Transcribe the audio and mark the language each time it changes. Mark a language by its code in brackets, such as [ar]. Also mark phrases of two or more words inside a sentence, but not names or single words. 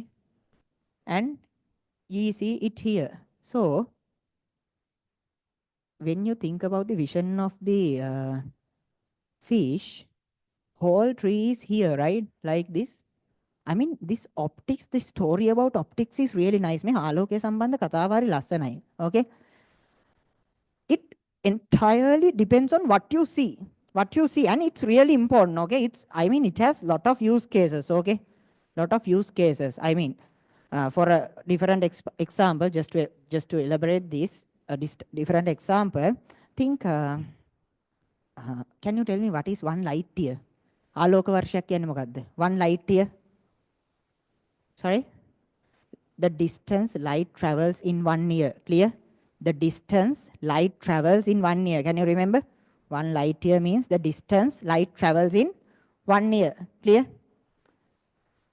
[en] And ye see it here. So when you think about the vision of the fish, whole tree is here, right? Like this. I mean, this optics, the story about optics is really nice. [si] මේ ආලෝකයේ සම්බන්ධ කතාව හරි ලස්සනයි. [en] Okay? It entirely depends on what you see. What you see, and it's really important. Okay? It has lot of use cases. Okay? Lot of use cases. For a different example, just to elaborate this, different example, think. Can you tell me what is 1 light year? [si] ආලෝක වර්ෂයක් කියන්නේ මොකද්ද? [en] 1 light year. Sorry? The distance light travels in 1 year. Clear? The distance light travels in 1 year. Can you remember? 1 light year means the distance light travels in 1 year.